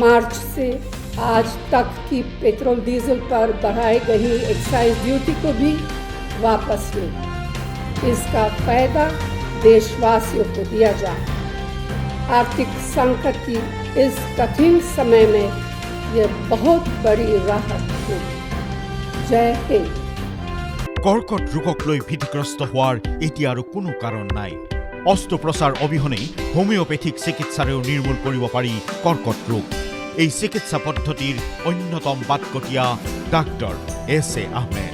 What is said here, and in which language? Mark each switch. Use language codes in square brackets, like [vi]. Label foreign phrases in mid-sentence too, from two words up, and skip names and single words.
[hi] मार्च से आज तक की पेट्रोल डीजल पर बढ़ाई गई एक्साइज ड्यूटी को भी वापस लें। इसका फायदा देशवासियों को दिया जाए। आर्थिक संकट की इस कठिन समय में यह बहुत बड़ी राहत होगी। जय हिंद। [as] কৰ্কট ৰোগক লৈ ভীতিগ্ৰস্ত হোৱাৰ এতিয়া আৰু কোনো কাৰণ নাই। অস্ত্ৰোপচাৰ অবিহনে হোমিওপেথিক চিকিৎসাৰেও নিৰ্মূল কৰিব পাৰি কৰ্কট ৰোগ। এই চিকিৎসা পদ্ধতিৰ অন্যতম বাটকটীয়া ডাক্তৰ এছ.এ. আহমেদ।